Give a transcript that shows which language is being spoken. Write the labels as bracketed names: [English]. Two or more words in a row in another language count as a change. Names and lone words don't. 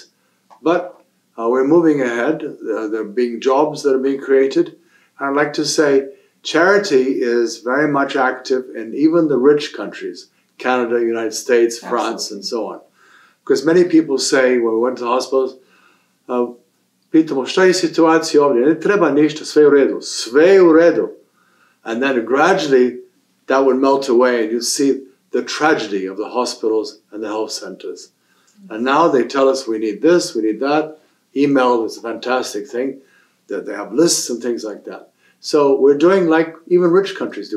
[English] But we're moving ahead. There are being jobs that are being created. And I'd like to say charity is very much active in even the rich countries, Canada, United States, France, and so on. Because many people say, when we went to the hospitals, [Bosnian] pitamo, šta je situacija ovdje? Ne treba ništa, sve u redu. Sve u redu. [English] And then gradually, that would melt away, and you'd see the tragedy of the hospitals and the health centers. And now they tell us we need this, we need that. Email is a fantastic thing, that they have lists and things like that. So we're doing like even rich countries do.